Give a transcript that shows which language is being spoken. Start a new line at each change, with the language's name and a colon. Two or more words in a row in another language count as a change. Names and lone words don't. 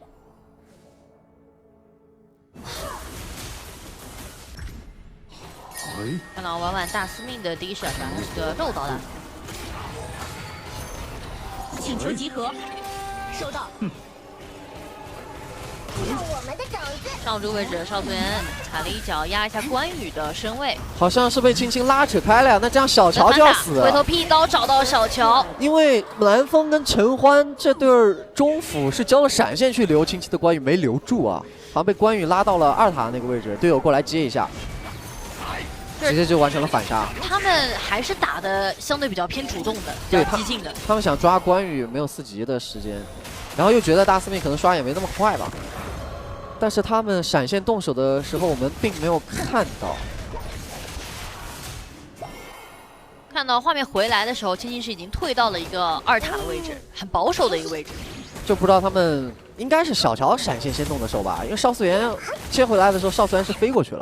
Chinese: 看到晚晚大司命的第一射是吧？他是個肉刀的。請求集合，收到。我們的種子。上路位置，邵思源踩了一腳壓一下關羽的身位，好像是被青青拉扯開了呀。那這樣小喬就要死了。回頭劈刀找到小喬，因為藍風跟陳歡這對中輔是交了閃現去留青青的關羽沒留住啊，好像被關羽拉到了2塔那個位置，隊友過來接一下。直接就完成了反殺。他們還是打的相對比較偏主動的，比較激進的。他們想抓關羽，沒有4級的時間，然後又覺得大司命可能刷也沒那麼快吧。但是他們閃現動手的時候，我們並沒有看到。看到畫面回來的時候，青青是已經退到了一個2塔的位置，很保守的一個位置。就不知道他們應該是小喬閃現先動的手吧，因為邵思源接回來的時候，邵思源是飛過去了。